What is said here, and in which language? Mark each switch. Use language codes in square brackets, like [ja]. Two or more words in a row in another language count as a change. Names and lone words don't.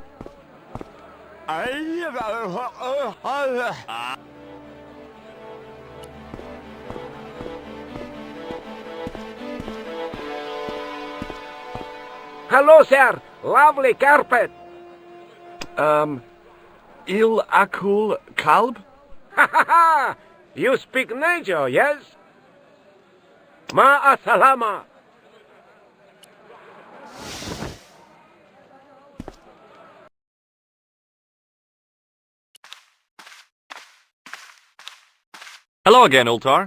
[en] Hello, sir. Lovely carpet. Il Akul Kalb? Ha ha ha! You speak Nijo, yes? [ar] Ma salama. [en] Hello again, Ultar.